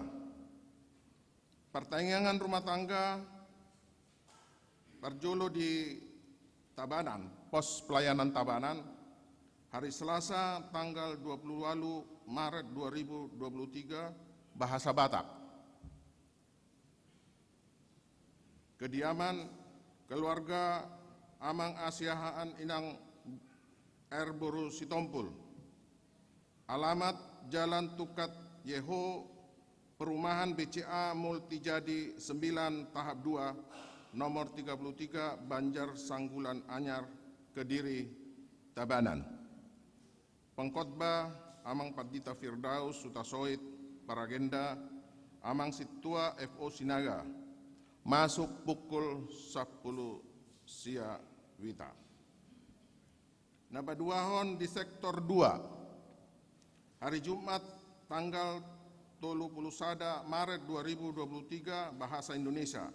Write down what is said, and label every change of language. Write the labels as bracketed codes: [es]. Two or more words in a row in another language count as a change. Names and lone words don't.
[id] Pertanyaan rumah tangga Parjolo di Tabanan, pos pelayanan Tabanan, hari Selasa tanggal 20 Maret 2023 bahasa Batak. Kediaman keluarga Amang Asiahaan Inang Erboru Sitompul. Alamat Jalan Tukat Yeho, Perumahan BCA Multijadi 9 tahap 2, nomor 33 Banjar Sanggulan Anyar, Kediri, Tabanan. Pengkhotbah Amang Padita Firdaus Sutasoit, Paragenda, Amang Situa FO Sinaga, masuk pukul 10 sia wita. Nabaduahon di sektor 2, hari Jumat tanggal 31 Maret 2023, bahasa Indonesia.